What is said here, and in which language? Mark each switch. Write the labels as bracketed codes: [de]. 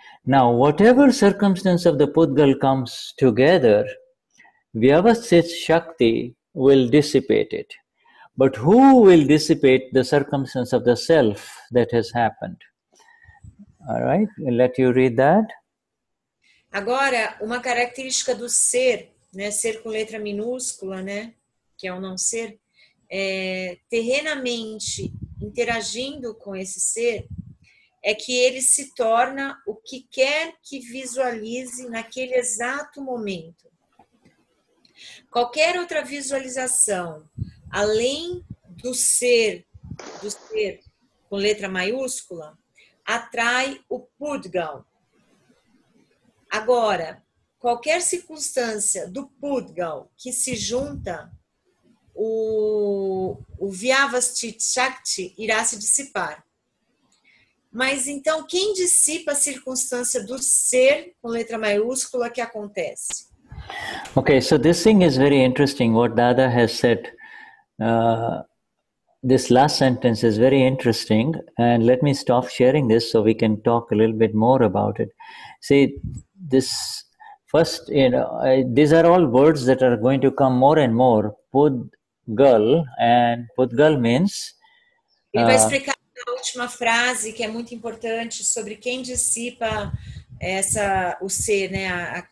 [en] Now, whatever circumstance of the Pudgal comes together, Vyavasthit Shakti will dissipate it. But who will dissipate the circumstance of the self that has happened? All right, I'll let you read that. [pt] Agora, uma característica do ser, né, ser com letra minúscula, né, que é o não ser, terrenamente interagindo com esse ser, é que ele se torna o que quer que visualize naquele exato momento. Qualquer outra visualização, além do ser com letra maiúscula, atrai o Pudgal. Agora, qualquer circunstância do Pudgal que se junta, o Vyavasthit Shakti irá se dissipar. Mas então, quem dissipa a circunstância do ser com letra maiúscula que acontece? [en] Okay, so this thing is very interesting, what Dada has said. this last sentence is very interesting, and let me stop sharing this so we can talk a little bit more about it. See, this first, these are all words that are going to come more and more. Pudgal, and Pudgal means. [pt] Ele vai explicar a última frase, que é muito importante, sobre quem dissipa o ser, né?